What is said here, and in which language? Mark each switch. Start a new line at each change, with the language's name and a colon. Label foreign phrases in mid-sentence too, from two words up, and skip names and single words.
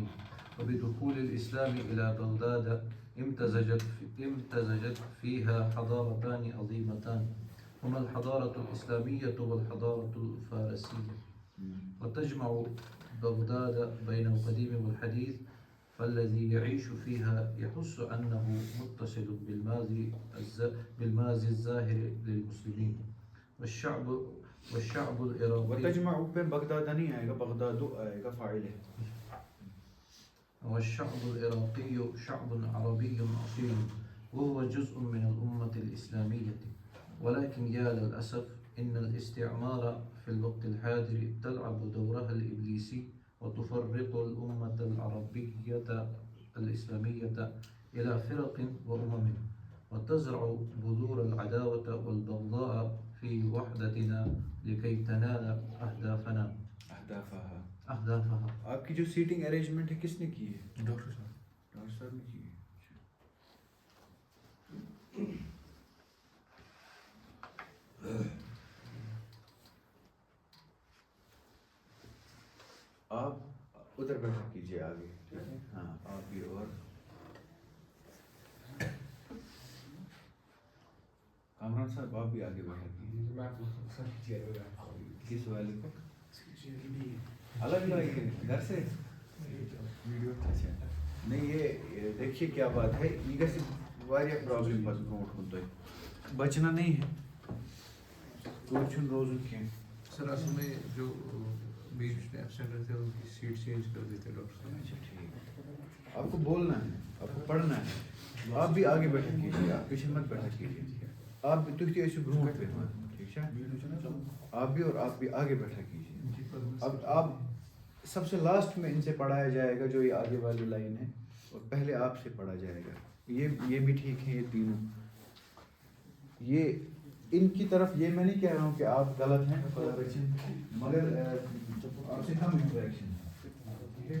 Arabic: وبدخول الإسلام إلى بغداد امتزجت فيها حضارتان عظيمتان, هما الحضارة الإسلامية والحضارة الفارسية, وتجمع بغداد بين القديم والحديث, فالذي يعيش فيها يحس أنه متصل بالماضي الظاهر للمسلمين. والشعب العراقي
Urdu: وتجمع پہ بغداد نہیں آئے گا, بغداد آئے گا فاعل ہے.
Arabic: والشعب العراقي شعب عربي أصيل, وهو جزء من الأمة الإسلامية, ولكن يا للأسف إن الاستعمار في الوقت الحاضر تلعب دورها الإبليسي, وتفرق الأمة العربية الإسلامية إلى فرق وأمم وتزرع بذور العداوة والبغضاء في وحدتنا لكي تنال أهدافها.
Urdu: آپ کی جو
English: setting arrangement
Urdu: ہے کس نے کی ہے؟ ڈاکٹر صاحب. ڈاکٹر صاحب نے کی ہے. آپ ادھر بیٹھا کیجیے آگے. ہاں آپ بھی. اور کامران صاحب آپ بھی آگے بیٹھا کیجیے. کس والے کو الگ الگ گھر سے ویڈیو. اچھا نہیں یہ دیکھیے کیا بات ہے.
Kashmiri: یہ گژھِ واریاہ پرابلم پتہٕ برونٛٹھ کُن تۄہہِ
Urdu: بچنا نہیں ہے.
Kashmiri: توتہِ چھُنہٕ روزُن کینٛہہ.
Urdu: سر اصل میں جو بیچ میں ایبسینٹ رہتے ہیں ان کی سیٹ چینج کر دیتے ڈاکٹر صاحب. اچھا ٹھیک. آپ کو بولنا ہے, آپ کو پڑھنا ہے. آپ بھی آگے بیٹھا کیجیے, آپ پیچھے مت بیٹھا کیجیے. آپ بھی
Kashmiri: تُہۍ تہِ ٲسِو برونٛٹھ بیٚہوان. ٹھیک چھا.
Urdu: آپ بھی اور آپ بھی آگے بیٹھا کیجیے. اب آپ سب سے لاسٹ میں ان سے پڑھایا جائے گا جو یہ آگے والی لائن ہے, اور پہلے آپ سے پڑھا جائے گا. یہ بھی ٹھیک ہے. یہ تینوں یہ ان کی طرف یہ میں نہیں کہہ رہا ہوں کہ آپ غلط ہیں, مگر آپ سے کم انٹریکشن ہے.